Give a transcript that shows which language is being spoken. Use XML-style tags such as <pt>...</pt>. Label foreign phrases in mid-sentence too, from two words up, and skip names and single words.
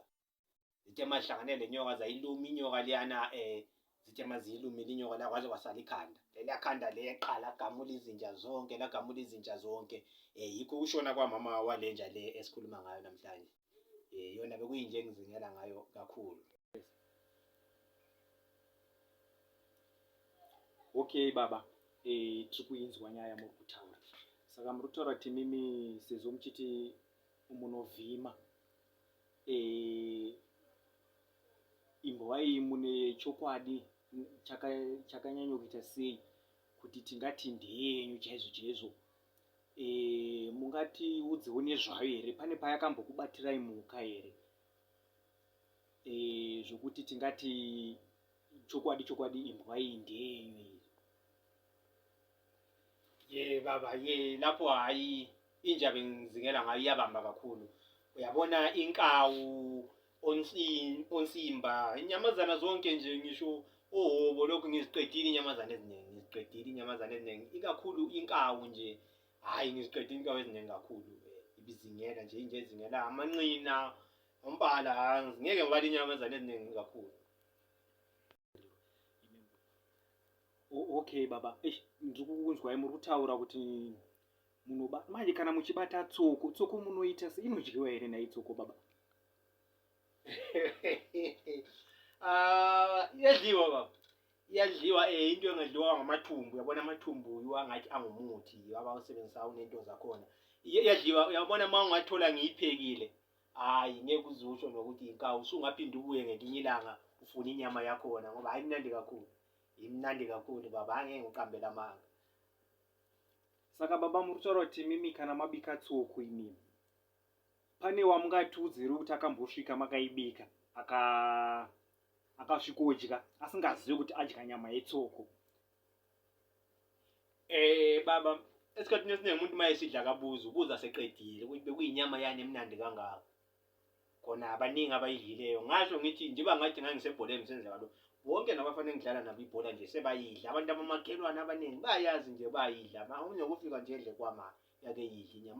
<nd>Zithe mahlangane lenyoka zayiluma inyoka liyana, zithe maziyilumile inyoka la kwaze kwasala ikhanda. Leliya khanda leqala gamula izinja zonke. Yikho ushona kwamama walenja le esikhuluma ngayo namhlanje. Yona bekuyinje engizingela ngayo kakhulu.</nd> <sn>Okay baba, tiri kuinzwa nyaya muri kutaura. Saka muri kutaura kuti mimi sezvo muchiti munovhima, imbwa iyi mune chokwadi chakanyanya kuita sei kuti tingati ndeyenyu chaizvo. Mungatiudzewo nezvayo here? Pane payakambokubatirai mhuka here zvokuti tingati chokwadi imbwa iyi ndeyenyu?</sn> <nd>Baba, lapho hayi inja bengizingela ngayo iyabamba kakhulu. Uyabona inkawu, onsimba, inyamazana zonke nje, ngisho ohobo, lokhu ngiziqedile inyamazana eziningi, ikakhulu inkawu nje. Hayi, ngiziqedile inkawu eziningi kakhulu. Ibizingela nje, inje ezingela amanqina, umbala, ngeke ngibale inyamazana eziningi kakhulu.</nd> <sn>Okay baba, ndiri kukunzwai muri kutaura kuti manje kana muchibata tsoko munoita se inodyiwa here nayi tsoko baba?</sn> <nd>Iyadliwa baba, iyadliwa. Into engadliwa ngamathumbu. Uyabona amathumbu angathi angumuthi abawusebenzisayo nento zakhona. Iyadliwa. Uyabona uma ungathola ngiyiphekile, hayi ngeke uzusho nokuthi inkawu, usungaphinde ubuye ngelinye ilanga ufuna inyama yakhona, ngoba hayi imnandi kakhulu. Imnandi kakhulu baba, angeke ngiqambela amanga.</nd> <sn>Saka baba, muri kutaura kuti mimi kana mabika tsoko imimi, pane wamungatiudze here kuti akambosvika makaibika akasvikodya asingazivi kuti adya nyama yetsoko?</sn> <nd>Baba, esikhathini esiningi umuntu uma esidla ubuza seqedile ukuthi bekuyinyama yani emnandi kangaka. Khona abaningi abayidlileyo. Ngasho ngithi njengoba ngathi ngangisebholeni senze kalo. Wonke nabafanele ngidlala nabo ibhola nje sebayidla. Abantu abamakhelwane abaningi bayazi nje bayidla. Unokufika nje edle kwama yake yidla inyama.</nd>